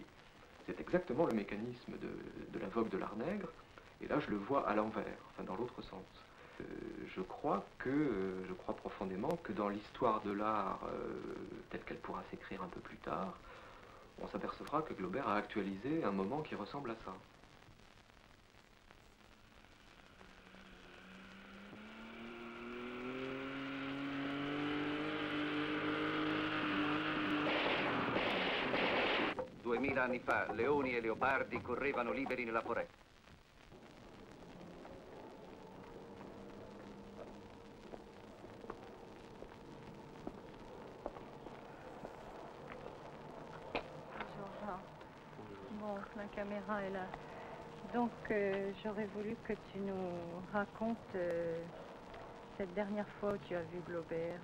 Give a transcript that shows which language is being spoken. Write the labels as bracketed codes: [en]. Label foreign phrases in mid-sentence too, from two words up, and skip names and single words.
[fr] C'est exactement le mécanisme de la vogue de l'art nègre, et là je le vois à l'envers, enfin dans l'autre sens. Je crois profondément que dans l'histoire de l'art, telle qu'elle pourra s'écrire un peu plus tard, on s'apercevra que Glaubert a actualisé un moment qui ressemble à ça. [it] Duemila anni fa, leoni e leopardi correvano liberi nella foresta. [fr] Bon, la caméra est là. Donc, j'aurais voulu que tu nous racontes cette dernière fois où tu as vu Glaubert.